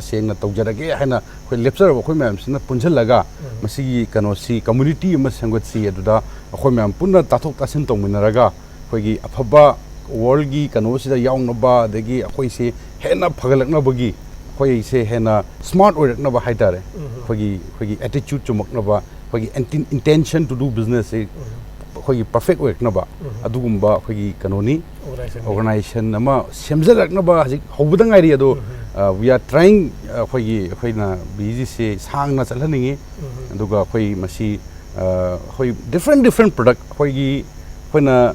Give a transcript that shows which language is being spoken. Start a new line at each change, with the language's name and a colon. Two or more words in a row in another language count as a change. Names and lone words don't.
Manipuri: sengna tawjarage haina khoi lepsar ba khoi myam sina punjalaga masi kano si community ma sangot si aduda akhoi myam punna tathok tasin tongminaraga khoi gi afaba world gi kano sida yaung ba degi akhoi se hena phagalakna bagi khoi se hena smart oirakna ba haitare khoi gi attitude chumakna ba khoi gi
English: intention to do business
Manipuri: ꯑꯩꯈꯣꯏꯒꯤ ꯄꯔꯐꯦꯛ ꯑꯣꯏꯔꯛꯅꯕ ꯑꯗꯨꯒꯨꯝꯕ ꯑꯩꯈꯣꯏꯒꯤ ꯀꯩꯅꯣꯅꯤ organization ꯑꯣꯔꯒꯅꯥꯏꯖꯦꯁꯟ ꯑꯃ ꯁꯦꯝꯖꯔꯛꯅꯕ ꯍꯧꯖꯤꯛ ꯍꯧꯕꯗ ꯉꯥꯏꯔꯤ ꯑꯗꯣ
English: we are trying
Manipuri: ꯑꯩꯈꯣꯏꯅ BEGC ꯁꯥꯡꯅ ꯆꯠꯍꯟꯅꯤꯡꯉꯤ ꯑꯗꯨꯒ ꯑꯩꯈꯣꯏ ꯃꯁꯤ ꯑꯩꯈꯣꯏ
English: different product
Manipuri: ꯑꯩꯈꯣꯏꯅ